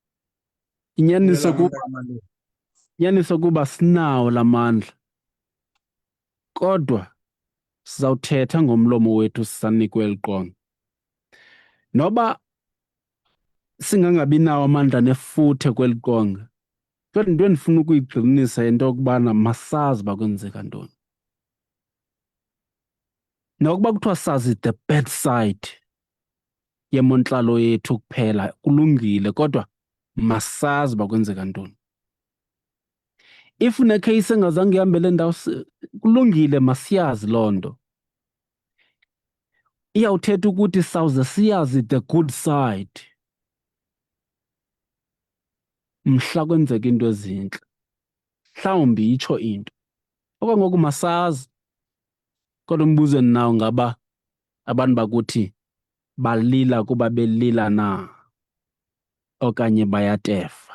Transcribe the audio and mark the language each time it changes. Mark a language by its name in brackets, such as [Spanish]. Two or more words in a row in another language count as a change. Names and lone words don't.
[Xhosa] Inyaniso kuba sinawo la mandla, kodwa sizawuthetha ngomlomo wethu sisanikwe eli qonga. Noba singangabi nawo amandla nefuthe kweli qonga, kodwa into endifuna ukuyigxininisa yinto yokubana masazi uba kwenzeka ntoni. Nokuba kuthiwa sazi [English] the bad side [Xhosa] yemontlalo yethu kuphela kulungile, kodwa masazi uba kwenzeka ntoni. If unekheyisi engazange ihambele ndawo kulungile, masiyazi loo nto. Iyawuthetha ukuthi sawuze siyazi [English] the good side [Xhosa] mhla kwenzeka into ezintle, mhlawumbi itsho into. Okwangoku masazi, kodwa umbuzo endinawo ngaba abantu bakuthi balila kuba belila na okanye bayatefa.